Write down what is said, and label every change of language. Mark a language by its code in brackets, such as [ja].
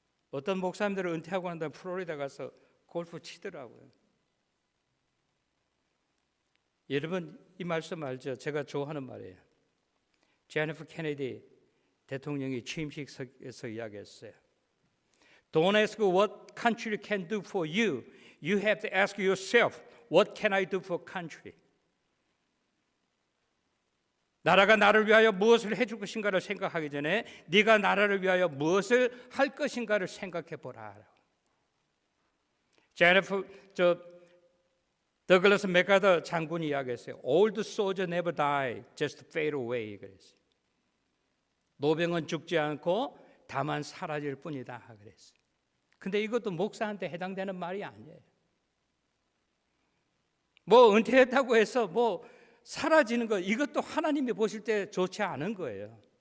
[ko] 어떤 목사님들은 은퇴하고 난 다음에 플로리다 가서 골프 치더라고요. 여러분 이 말씀 알죠? 제가 좋아하는 말이에요. 제니퍼 케네디 대통령이 취임식에서 이야기했어요. [en] Don't ask what country can do for you. You have to ask yourself, what can I do for country? [ko] 나라가 나를 위하여 무엇을 해줄 것인가를 생각하기 전에 네가 나라를 위하여 무엇을 할 것인가를 생각해 보라. 제니퍼 더글라스 맥카더 장군이 이야기했어요. [en] Old soldier never die, just fade away. [ko] 그랬어요. 노병은 죽지 않고 다만 사라질 뿐이다. 그랬어요. 근데 이것도 목사한테 해당되는 말이 아니에요. 뭐 은퇴했다고 해서 뭐 사라지는 거, 이것도 하나님이 보실 때 좋지 않은 거예요.